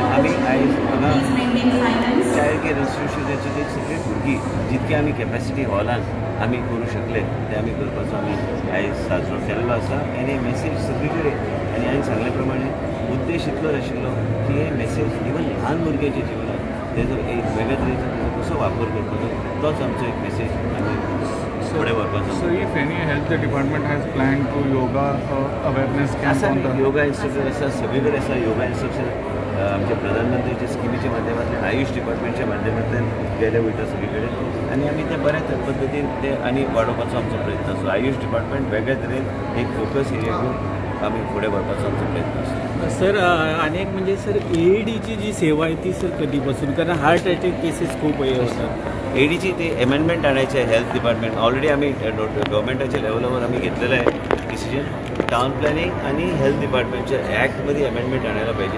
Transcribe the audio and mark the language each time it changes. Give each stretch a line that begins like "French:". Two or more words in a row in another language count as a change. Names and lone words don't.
Konkani: आमी आयज हांगा
English: child care institutionache
Konkani: जे सगळी भुरगीं जितके आमी कॅपॅसिटी हॉलान आमी करूं शकले ते आमी करपाचो आमी आयज साजरो केल्लो आसा. आनी हे मेसेज सगळे कडेन आनी हांवें सांगले प्रमाणे उद्देश इतलोच आशिल्लो की हे मेसेज इवन ल्हान भुरग्याच्या जिवनात तेजो एक वेगळ्या तरेचो तेजो कसो वापर करपाचो तोच आमचो एक मेसेज आमी फुडें व्हरपाचो.
English: So if any health department has planned to yoga awareness camp
Konkani: आसा
English: on the yoga instructor
Konkani: आसा सगळे कडेन आसा
English: yoga instructor
Konkani: आमच्या प्रधानमंत्रीच्या स्किमीच्या माध्यमांतल्यान आयुष डिपार्टमेंटच्या माध्यमांतल्यान गेले वयता सगळे कडेन आनी आमी ते बऱ्या पद्दतीन ते आनी वाडोवपाचो आमचो प्रयत्न आसा. आयुष डिपार्टमेंट वेगळ्या तरेन एक
English: focus area
Konkani: घेवन आमी फुडें व्हरपाचो आमचो प्रयत्न आसा.
Marathi: सर अनेक म्हणजे सर एडीची जी सेवा आहे ती सर कधीपासून, कारण
English: heart attack cases
Marathi: खूप हे होतात. एडीची ती अमेंडमेंट आणायची आहे
English: health department already
Marathi: आम्ही गव्हर्मेंटाच्या लेवलवर आम्ही घेतलेलं आहे डिसिजन.
English: town planning
Marathi: आणि हेल्थ डिपार्टमेंटच्या ॲक्टमध्ये अमेंडमेंट आणायला पाहिजे.